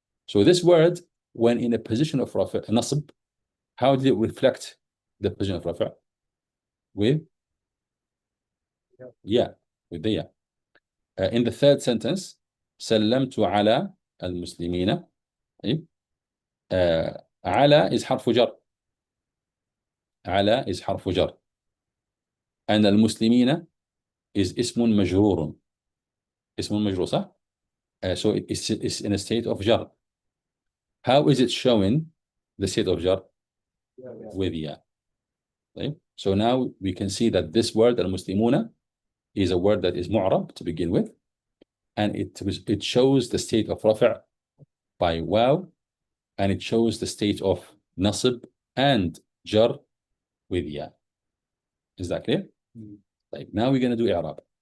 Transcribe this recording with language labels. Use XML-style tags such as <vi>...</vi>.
<en>So this word, when in a position of rafi', nasib, how did it reflect the position of rafi'? With yeah, with the yeah. In the third sentence,</en> <ar>سلمت على المسلمين. طيب. على is حرف جر. على is حرف جر. And المسلمين is اسم مجرور.</ar> <en>اسم مجرور, صح? So it's in a state of jar. How is it showing the state of jar? With ya. Right? So now we can see that this word al-muslimuna is a word that is mu'rab to begin with, and it shows the state of rafi' by waw, and it shows the state of nasib and jar with ya. Is that clear? Right. Now we're going to do i'rab.</en>